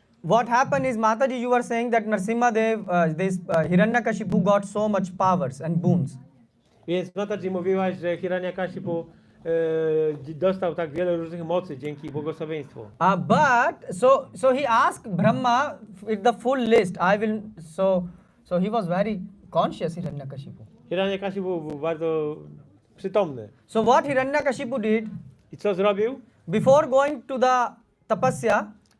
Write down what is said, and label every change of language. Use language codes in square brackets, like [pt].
[en] What happened is, Mataji, you were saying that Narsimha Dev, Hiranyakashipu got so much powers and boons. [pl] Więc Mataji mówiłaś, że Hiranyakashipu dostał tak wiele różnych mocy dzięki błogosławieństwu. [en] But so he asked Brahma with the full list. So he was very conscious, Hiranyakashipu. [pl] Hiranyakashipu był bardzo przytomny. [en] So what Hiranyakashipu did, [pl] I co zrobił? [en] before going to the tapasya,